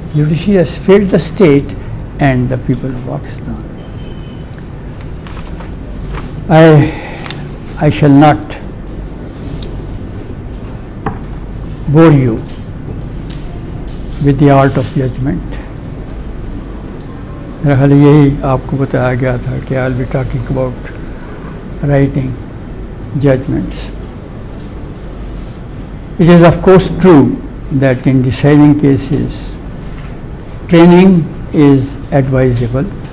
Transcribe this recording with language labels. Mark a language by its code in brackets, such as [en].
[en] Judiciary has failed the state and the people of Pakistan. I shall not bore you with the art of judgment. [ur] میرا خیال یہی آپ کو بتایا گیا تھا کہ [en] I'll be talking about writing judgments. It is of course true that in deciding cases, training is advisable.